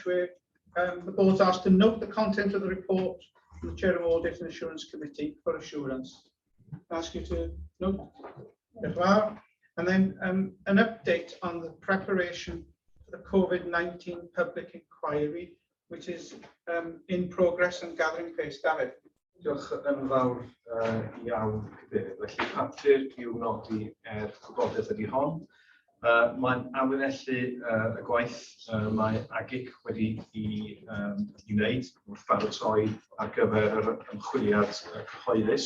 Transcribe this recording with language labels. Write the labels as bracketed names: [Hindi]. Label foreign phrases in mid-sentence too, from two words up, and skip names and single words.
[English] The board's asked to note the content of the report from the Chair of Audit and Assurance Committee for assurance. I ask you to note. And then an update on the preparation for the COVID-19 public inquiry, which is in progress and gathering pace. David. [Welsh] Diolch yn fawr iawn, Cadeirydd. Felly papur i'w nodi gwybodaeth ydy hon. Mae'n awynellu y gwaith mae AaGIC wedi i wneud wrth baratoi ar gyfer yr ymchwiliad cyhoeddus.